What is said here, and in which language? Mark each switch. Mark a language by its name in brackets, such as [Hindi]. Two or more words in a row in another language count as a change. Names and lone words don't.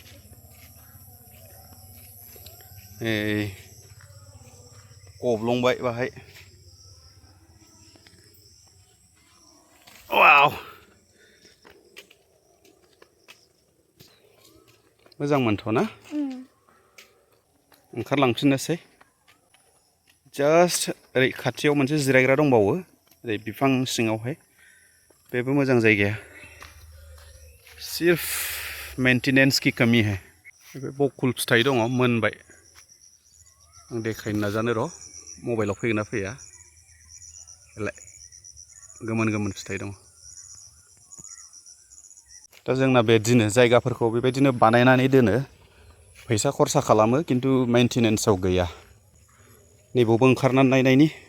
[Bodo] गब्लंबाय बाहाय वाव मोजां मोनथ'ना ओंखारलांफिननोसै जास्ट ओरै खाथियाव मोनसे जिरायग्रा दंबावो ओरै बिफां सिङावहाय बेबो मोजां जायगाया [Hindi] सिर्फ मेंटेनेंस की कमी है [Bodo] बे बकुल फिथाइ दङ मोनबाय आं देखायनो नाजानो र' मबाइलाव फैगोन ना फैया गोमोन फिथाइ दङ दा जोंना बेदिनो जायगाफोरखौ बेबायदिनो बानायनानै दोनो फैसा खरसा खालामो किन्तु मेंटेनेन्सआव गैया नैबावबो ओंखारनानै नायनायनि